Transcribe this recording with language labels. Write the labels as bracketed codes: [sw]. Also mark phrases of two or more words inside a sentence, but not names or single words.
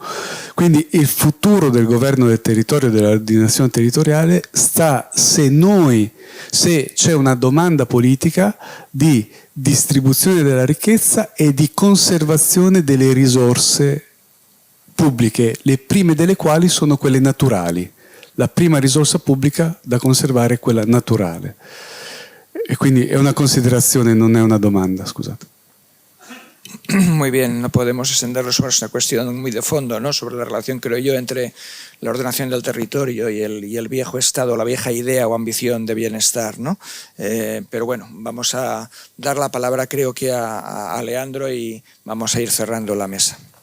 [it] Quindi il futuro del governo del territorio, dell'ordinazione territoriale sta se c'è una domanda politica di distribuzione della ricchezza e di conservazione delle risorse pubbliche, le prime delle quali sono quelle naturali. la prima risorsa pubblica da conservare è quella naturale. E quindi è una considerazione, non è una domanda, scusate. [es] Muy bien, no podemos extenderlo sobre una cuestión muy de fondo, ¿no? Sobre la relación, creo yo, entre la ordenación del territorio y el viejo estado, la vieja idea o ambición de bienestar, ¿no? Pero bueno, vamos a dar la palabra, creo que a Leandro, y vamos a ir cerrando la mesa.